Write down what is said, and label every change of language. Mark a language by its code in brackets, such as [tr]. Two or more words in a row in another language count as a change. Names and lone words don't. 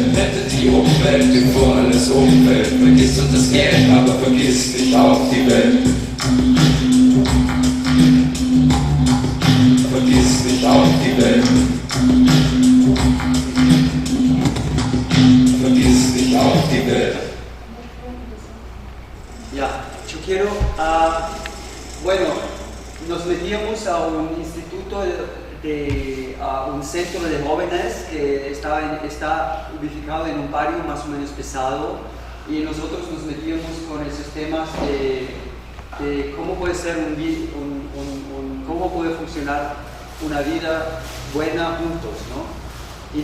[de] Rettet die Umwelt, bevor alles umfällt. Vergiss uns das Geld, aber vergiss nicht auch die Welt. Vergiss nicht auch die Welt. Vergiss nicht auch die Welt. [es] Ya, yo quiero, bueno, nos metíamos a un instituto un centro de jóvenes que está ubicado en un barrio más o menos pesado, y nosotros nos metíamos con esos temas de cómo puede ser cómo puede funcionar una vida buena juntos, ¿no?